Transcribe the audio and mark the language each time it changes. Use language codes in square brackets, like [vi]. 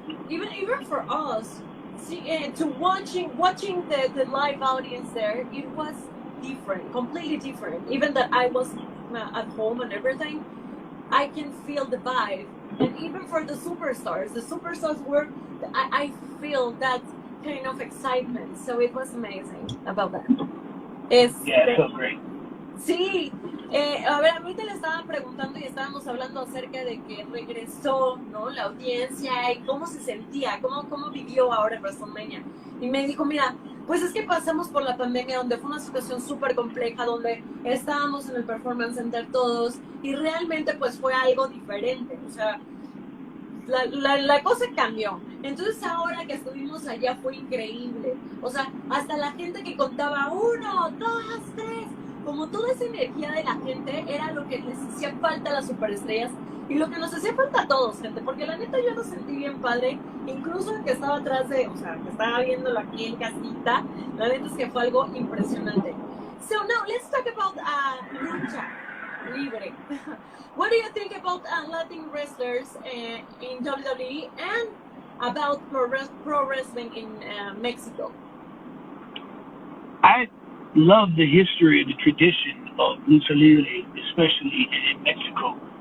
[en] Even for us, see, to watching the live audience there, it was different, completely different. Even that I was at home and everything, I can feel the vibe. And even for the superstars were, I feel that kind of excitement. So it was amazing about that. Yeah, it felt great. [es] Sí, a ver, ahorita le estaban preguntando y estábamos hablando acerca de que regresó, ¿no? La audiencia y cómo se sentía, cómo vivió ahora WrestleMania. Y me dijo, mira, pues es que pasamos por la pandemia donde fue una situación súper compleja, donde estábamos en el Performance Center todos y realmente pues fue algo diferente, o sea, la cosa cambió. Entonces ahora que estuvimos allá fue increíble. O sea, hasta la gente que contaba 1, 2, 3, como toda esa energía de la gente era lo que les hacía falta a las superestrellas y lo que nos hacía falta a todos, gente, porque la neta yo lo sentí bien padre, incluso el que estaba atrás que estaba viéndolo aquí en casita, la neta es que fue algo impresionante. [en] So now let's talk about lucha libre. What do you think about Latin wrestlers in WWE and about pro wrestling in Mexico? I love the history and the tradition of lucha libre, especially in Mexico.